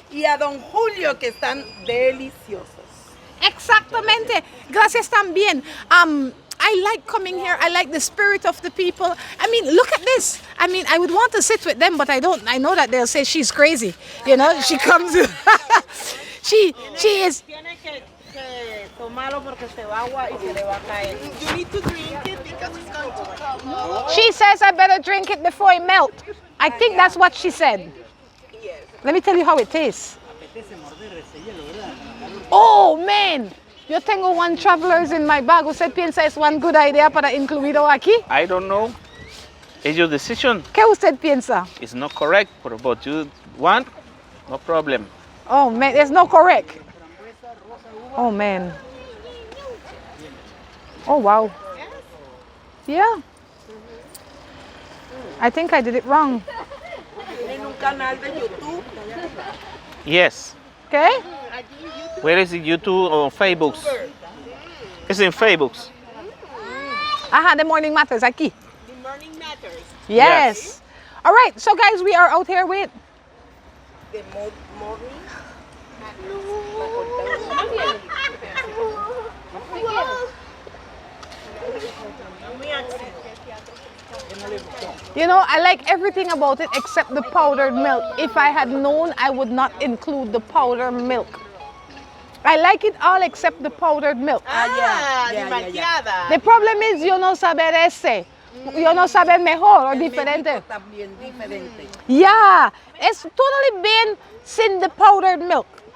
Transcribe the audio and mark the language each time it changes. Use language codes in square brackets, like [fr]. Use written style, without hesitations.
[es] Y a Don Julio, que están deliciosos. Exactamente. Gracias también. [en] I like coming here. I like the spirit of the people. I mean, look at this. I mean, I would want to sit with them, but I don't. I know that they'll say she's crazy. You know, she comes. she is. [es] Tiene que tomarlo porque se va agua y se le va a caer. [en] You need to drink it because it's going to come up. She says I better drink it before it melt. I think that's what she said. Let me tell you how it tastes. Oh man, [es] yo tengo [en] one travelers in my bag. [es] ¿Usted piensa es [en] one good idea [es] para incluirlo aquí? [en] I don't know. It's your decision. [es] ¿Qué usted piensa? [en] It's not correct, but you want, no problem. Oh man, there's no correct. Oh man. Oh wow. Yeah. I think I did it wrong. [es] En un canal de YouTube. [en] Yes. Okay? Where is it? YouTube or Facebook? It's in Facebook. Aha, the morning matters aquí. The morning matters. Yes. All right, so guys, we are out here with De morning. You know, I like everything about it except the powdered milk. If I had known, I would not include the powdered milk. I like it all except the powdered milk. The malteada. The problem is you [es] no saber ese. Yo no sabe mejor o diferente. México también diferente. [en] Yeah, it's totally beans in the powdered milk.